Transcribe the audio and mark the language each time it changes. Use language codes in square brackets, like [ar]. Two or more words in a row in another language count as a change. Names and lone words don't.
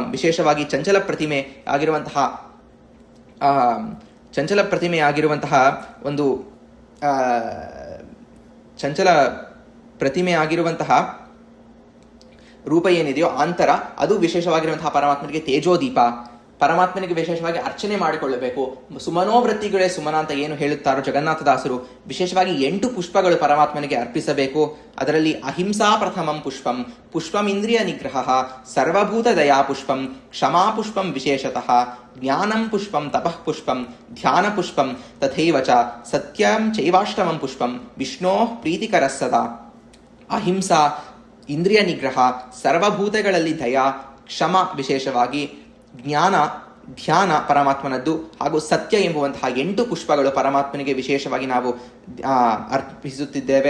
[kn] ವಿಶೇಷವಾಗಿ ಚಂಚಲ ಪ್ರತಿಮೆ ಆಗಿರುವಂತಹ ಒಂದು ಚಂಚಲ ಪ್ರತಿಮೆ ಆಗಿರುವಂತಹ ರೂಪ ಏನಿದೆಯೋ ಆಂತರ, ಅದು ವಿಶೇಷವಾಗಿರುವಂತಹ ಪರಮಾತ್ಮನಿಗೆ ತೇಜೋದೀಪ. ಪರಮಾತ್ಮನಿಗೆ ವಿಶೇಷವಾಗಿ ಅರ್ಚನೆ ಮಾಡಿಕೊಳ್ಳಬೇಕು. ಸುಮನೋವೃತ್ತಿಗಳೇ ಸುಮನ ಅಂತ ಏನು ಹೇಳುತ್ತಾರೋ ಜಗನ್ನಾಥದಾಸರು, ವಿಶೇಷವಾಗಿ 8 ಪುಷ್ಪಗಳು ಪರಮಾತ್ಮನಿಗೆ ಅರ್ಪಿಸಬೇಕು. [sa] ಅದರಲ್ಲಿ ಅಹಿಂಸಾ ಪ್ರಥಮಂ ಪುಷ್ಪಂ, ಪುಷ್ಪಂ ಇಂದ್ರಿಯ ನಿಗ್ರಹ, ಸರ್ವಭೂತ ದಯಾ ಪುಷ್ಪಂ, ಕ್ಷಮಾ ಪುಷ್ಪಂ ವಿಶೇಷತಃ, ಜ್ಞಾನಂ ಪುಷ್ಪಂ, ತಪಃ ಪುಷ್ಪಂ, ಧ್ಯಾನ ಪುಷ್ಪಂ, ತಥೈವ ಚ ಸತ್ಯಂ ಚೈವಾಷ್ಟಮಂ ಪುಷ್ಪಂ, ವಿಷ್ಣೋ ಪ್ರೀತಿಕರ ಸದಾ. [kn] ಅಹಿಂಸಾ, ಇಂದ್ರಿಯ ನಿಗ್ರಹ, ಸರ್ವಭೂತಗಳಲ್ಲಿ ದಯಾ, ಕ್ಷಮ ವಿಶೇಷವಾಗಿ, ಜ್ಞಾನ, ಧ್ಯಾನ ಪರಮಾತ್ಮನದ್ದು, ಹಾಗೂ ಸತ್ಯ ಎಂಬುವಂತಹ 8 ಪುಷ್ಪಗಳು ಪರಮಾತ್ಮನಿಗೆ ವಿಶೇಷವಾಗಿ ನಾವು ಅರ್ಪಿಸುತ್ತಿದ್ದೇವೆ.